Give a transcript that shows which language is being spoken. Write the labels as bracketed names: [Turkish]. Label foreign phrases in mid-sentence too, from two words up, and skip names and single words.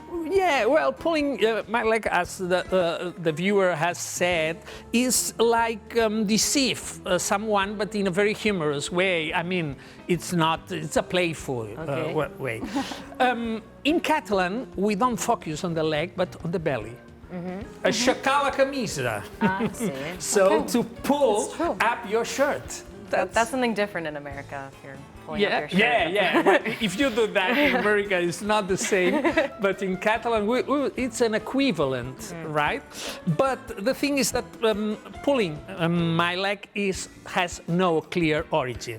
[English] Yeah, well, pulling my leg, as the viewer has said, is like deceive someone, but in a very humorous way. I mean, it's a playful way. In Catalan, we don't focus on the leg, but on the belly. [Catalan] Aixecar la camisa. [English] So to pull up your shirt. That's something different in America. If you're pulling up your shirt. Well, if you do that in America, it's not the same. But in Catalan, it's an equivalent, right? But the thing is that pulling my leg has no clear origin.